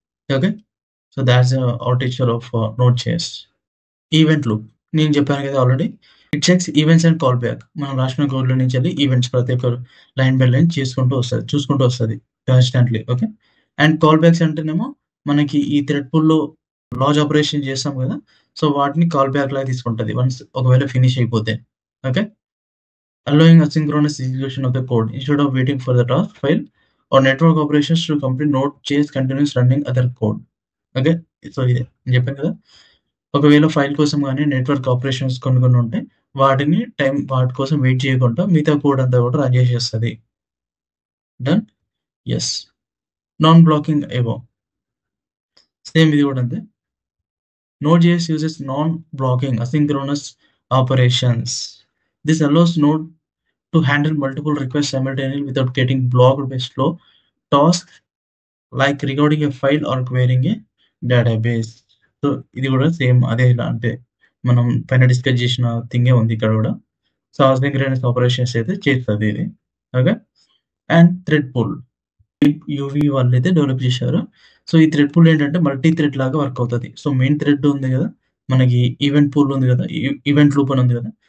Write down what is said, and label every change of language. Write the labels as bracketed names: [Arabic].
[English] Okay. So, that's architecture of Node JS. Event loop. [Telugu] నేను చెప్పాను కదా already. [English] It checks events and callback. [Telugu] మనం రాసిన కోడ్‌లో నుంచెళ్ళి ఈవెంట్స్ ప్రతి ఒక్క లైన్ బై లైన్ చూసుకుంటూ వస్తది constantly. Okay. And call backs అంటేనేమో మనకి ఈ థ్రెడ్ పూల్‌లో లార్జ్ ఆపరేషన్ చేస్తాం కదా! సో, వాటిని కాల్ బ్యాక్ లాగా తీసుకుంటది. వన్స్ ఒకవేళ ఫినిష్ అయిపోతే. Okay. [English] allowing asynchronous execution of the code instead of waiting for the task file or network operations to complete Node.js continues running other code. [Telugu] Okay. So, ఇదే నేను చెప్పాను కదా! ఒకవేళ ఫైల్ కోసం గాని నెట్వర్క్ ఆపరేషన్స్ కొన్ని ఉంటాయి. వాటి కోసం వెయిట్ చేయకుండా మిగతా కోడ్ అంతా కూడా run చేసేస్తది. Done. Yes. Non blocking IO. Same ఇది కూడా అంతే. [English] Node.js uses non-blocking asynchronous operations. This allows Node to handle multiple requests simultaneously without getting blocked by slow tasks like recording a file or querying a database. [Telugu] So, ఇది కూడా same అదే ఇలా అంటే మనం పైన డిస్కస్ చేసిన థింగే ఉంది ఇక్కడ కూడా. సో, అసింక్రోనస్ ఆపరేషన్స్ అయితే చేస్తది ఇది. Okay. And thread pool. UV వాళ్ళైతే డెవలప్ చేశారు. సో, ఈ థ్రెడ్ పూల్ ఏంటంటే మల్టీ థ్రెడ్ లాగా వర్క్ అవుతది. సో, మెయిన్ థ్రెడ్ ఉంది గదా! మనకి ఈవెంట్ పూల్ ఉంది గదా! ఈవెంట్ లూప్ అని ఉంది గదా!